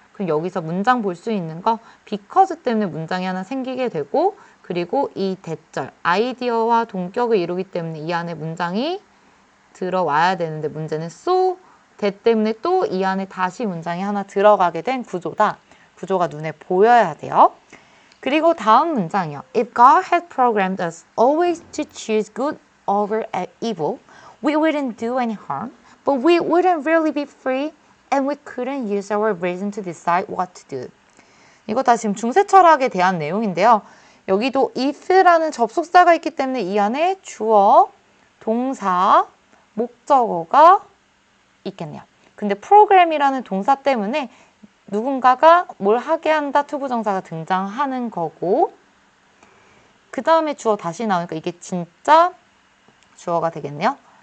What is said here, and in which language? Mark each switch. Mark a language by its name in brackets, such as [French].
[Korean] 그럼 여기서 문장 볼 수 있는 거 because 때문에 문장이 하나 생기게 되고 그리고 이 대절, 아이디어와 동격을 이루기 때문에 이 안에 문장이 들어와야 되는데 문제는 so, that 때문에 또 이 안에 다시 문장이 하나 들어가게 된 구조다. 구조가 눈에 보여야 돼요. 그리고 다음 문장이요. [English] If God had programmed us always to choose good over evil, we wouldn't do any harm, but we wouldn't really be free and we couldn't use our reason to decide what to do. [Korean] 이거 다 지금 중세 철학에 대한 내용인데요. 여기도 if라는 접속사가 있기 때문에 이 안에 주어, 동사, 목적어가 있겠네요. 근데 프로그램이라는 동사 때문에 누군가가 뭘 하게 한다 투부정사가 등장하는 거고 그 다음에 주어 다시 나오니까 이게 진짜 주어가 되겠네요.